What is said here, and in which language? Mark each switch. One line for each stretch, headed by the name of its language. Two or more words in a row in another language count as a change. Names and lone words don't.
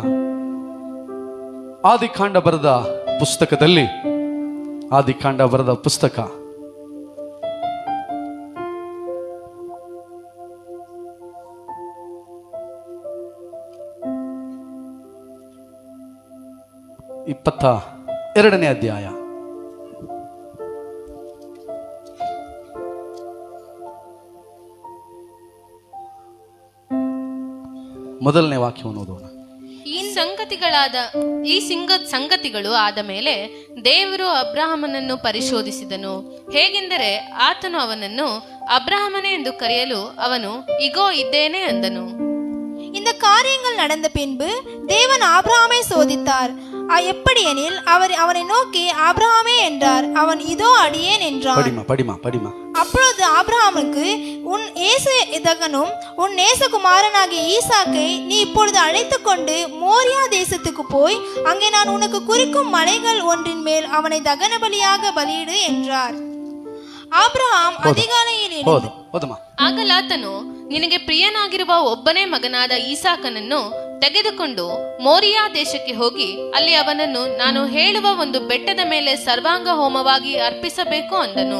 Kannada: ಆದಿಕಾಂಡ ಬರೆದ ಪುಸ್ತಕದಲ್ಲಿ, ಆದಿಕಾಂಡ ಬರೆದ ಪುಸ್ತಕ 22ನೇ ಅಧ್ಯಾಯ, ಮೊದಲನೇ ವಾಕ್ಯವನ್ನು ಓದೋಣ. ಈ ಸಂಗತಿಗಳು ಆದ ಮೇಲೆ ದೇವರು ಅಬ್ರಹಾಮನನ್ನು ಪರಿಶೋಧಿಸಿದನು. ಹೇಗೆಂದರೆ ಆತನು ಅವನನ್ನು ಅಬ್ರಹಾಮನೇ ಎಂದು ಕರೆಯಲು ಅವನು ಇಗೋ ಇದ್ದೇನೆ ಅಂದನು.
Tamil: இந்த காரியங்கள் நடந்த பின்பு தேவன் ஆபிரகாமை சோதித்தார். எப்படி எனில் அவர் அவனை நோக்கி ஆபிரகாமே என்றார். அவன் இதோ அடியேன் என்றான். படிமா. அப்பொழுது ஆபிரகாமுக்கு, உன் ஏசகனும் உன் நேசகுமாரனாகிய ஈசாக்கை நீ இப்பொழுது அழைத்து கொண்டு மோரியா தேசத்துக்கு போய் அங்கே நான் உனக்கு குறிக்கும் மலைகள் ஒன்றின் மேல் அவனை தகன பலியாக பலியிடு என்றார். ஆபிரகாம் அதிகாலையில்
Kannada: ಆಗಲಾತನು ನಿನಗೆ ಪ್ರಿಯನಾಗಿರುವ ಒಬ್ಬನೇ ಮಗನಾದ ಈಸಾಕನನ್ನು ತೆಗೆದುಕೊಂಡು ಮೋರಿಯಾ ದೇಶಕ್ಕೆ ಹೋಗಿ ಅಲ್ಲಿ ಅವನನ್ನು ನಾನು ಹೇಳುವ ಒಂದು ಬೆಟ್ಟದ ಮೇಲೆ ಸರ್ವಾಂಗ ಹೋಮವಾಗಿ ಅರ್ಪಿಸಬೇಕು ಅಂದನು.